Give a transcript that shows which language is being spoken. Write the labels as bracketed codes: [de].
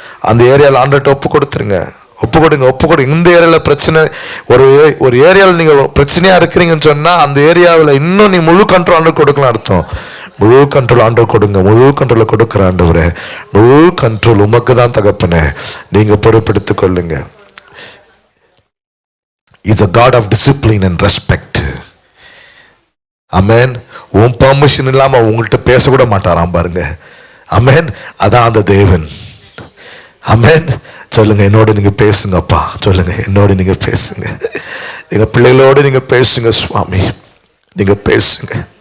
[ta] அந்த ஏரியாவில் ஆண்டுட்டு ஒப்பு கொடுத்துருங்க. ஒப்பு கொடுங்க. இந்த ஏரியால பிரச்சனை, ஒரு ஏரியாவில் நீங்க பிரச்சனையா இருக்கிறீங்கன்னு சொன்னா அந்த ஏரியாவில் இன்னும் நீ முழு கண்ட்ரோல் ஆண்டு கொடுக்கலாம் அர்த்தம். முழு கண்ட்ரோல் ஆண்டு கொடுங்க. முழு கண்ட்ரோல் கொடுக்கிற ஆண்டவரே, முழு கண்ட்ரோல் உமக்கு தான் தகப்பனே, நீங்க பொறுப்பெடுத்துக் கொள்ளுங்க. [en] It's a God of discipline and respect. [ta] ஆமென். உன் பர்மிஷன் இல்லாம உங்கள்கிட்ட பேசக்கூட மாட்டாராம் பாருங்க. ஆமென். அதான் அந்த தேவன். ஆமென். சொல்லுங்க, என்னோட நீங்க பேசுங்கப்பா. சொல்லுங்க, என்னோட நீங்க பேசுங்க. எங்க பிள்ளைகளோடு நீங்க பேசுங்க சுவாமி, நீங்க பேசுங்க.